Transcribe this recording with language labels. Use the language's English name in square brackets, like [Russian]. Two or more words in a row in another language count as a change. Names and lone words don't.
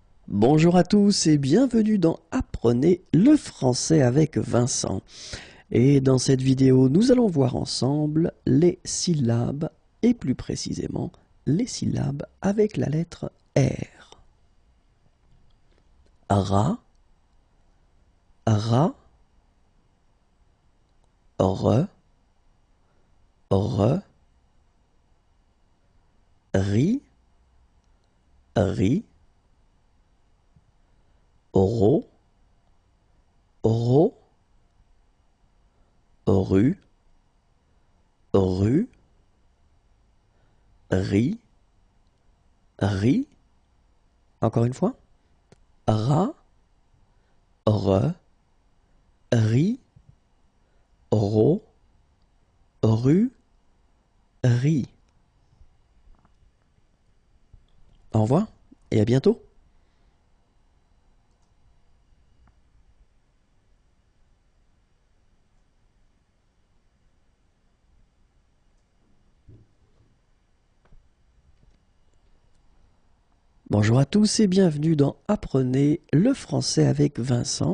[French] Bonjour à tous et bienvenue dans Apprenez le français avec Vincent. Et dans cette vidéo, nous allons voir ensemble les syllabes et plus précisément les syllabes avec la lettre R. Ra, ra, re, re, ri, ri, ro, ro, ru, ru, ri, ri. Encore une fois. Ra, re, ri, ro, ru, ri. Au revoir et à bientôt. Bonjour à tous et bienvenue dans Apprenez le français avec Vincent.